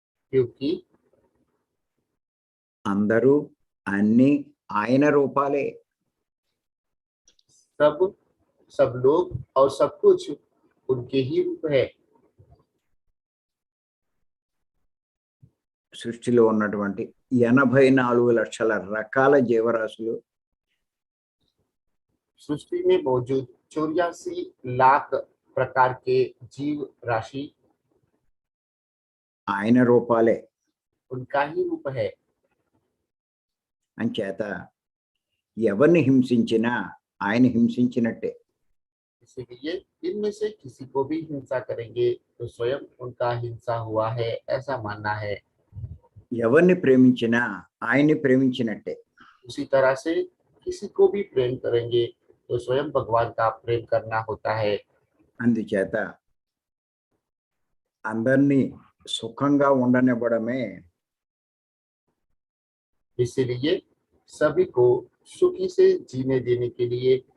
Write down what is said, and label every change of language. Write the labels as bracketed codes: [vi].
[hi] क्योंकि [te] అందరూ అన్ని ఆయన రూపాలే. [hi] सब लोग और सब कुछ उनके ही रूप है। [te] సృష్టిలో ఉన్నటువంటి 84 లక్షల రకాల జీవరాశులు, [hi] सृष्टि में मौजूद 84 लाख प्रकार के जीव राशि [te] ఆయన రూపాలే. [hi] उनका ही रूप है। [te] అంచేత ఎవరిని హింసించినా ఆయన హింసించినట్టే. [hi] इसलिए इनमें से किसी को भी हिंसा करेंगे तो स्वयं उनका हिंसा हुआ है, ऐसा मानना है। [te] ఎవరిని ప్రేమించినా ఆయన్ని ప్రేమించినట్టే. [hi] उसी तरह से किसी को भी प्रेम करेंगे तो स्वयं भगवान का प्रेम करना होता है। [te] అందుచేత అందరినీ సుఖంగా ఉండనివ్వడమే [hi] इसलिए सभी को सुखी से जीने देने के लिए